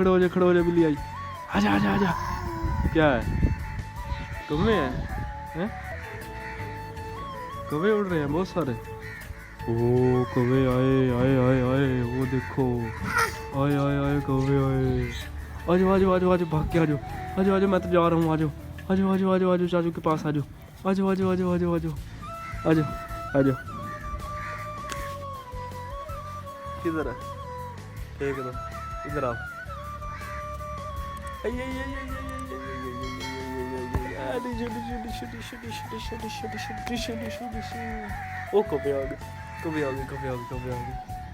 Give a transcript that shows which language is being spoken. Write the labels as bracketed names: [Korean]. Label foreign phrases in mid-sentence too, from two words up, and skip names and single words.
[Hindi] खड़ा हो जा, खड़ा हो जा, बिल्ली आई। आजा आजा आजा। क्या है? कौवे हैं? कौवे उड़ रहे हैं बहुत सारे। ओ कौवे आए आए आए आए, वो देखो, आए आए आए कौवे आए। आजो आजो आजो आजो, भाग के आजो, आजो आजो, मैं तो जा रहा हूँ। आजो आजो आजो आजो आजो, चाचू के पास आजो, आजो आजो आजो आजो आजो आजो आजो। किधर है? फेंक दो, इधर आओ। ओ कौवे आ गए, कौवे आ गए, कौवे आ गए, कौवे आ गए।